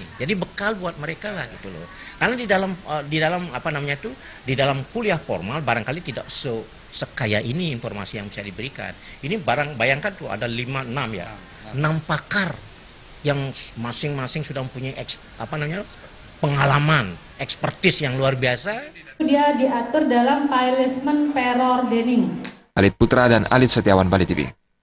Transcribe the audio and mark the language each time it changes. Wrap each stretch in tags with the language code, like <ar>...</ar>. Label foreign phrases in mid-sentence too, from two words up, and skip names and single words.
<id>Jadi bekal buat mereka lah gitu loh. Karena di dalam apa namanya itu, di dalam kuliah formal barangkali tidak sekaya ini informasi yang bisa diberikan. Ini bayangkan tuh ada 5-6 ya. 6 pakar yang masing-masing sudah mempunyai pengalaman, ekspertis yang luar biasa. Dia diatur dalam Pilotment Preordaining. Alit Putra dan Alit Setiawan, Bali TV.</id>